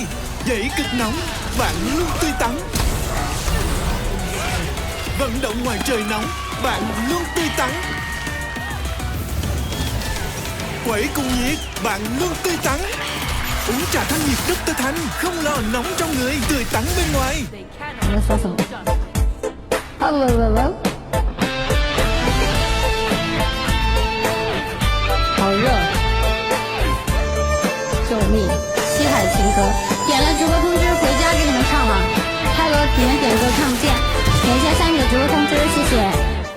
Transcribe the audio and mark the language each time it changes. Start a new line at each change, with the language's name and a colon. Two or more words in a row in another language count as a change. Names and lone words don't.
Vietnamese: Dậy cực nóng, bạn luôn tươi tắn. Vận động ngoài trời nóng, bạn luôn tươi tắn. Quẩy cùng nhiệt, bạn luôn tươi tắn. Uống trà thanh nhiệt Dr. Thanh, không lo nóng trong người, tươi tắn bên ngoài.
Chinese: 你在说什么？好热，救命！西海情歌，点了直播通知，回家给你们唱了。泰罗，你们点歌看不见，点一下下面的直播通知，谢谢。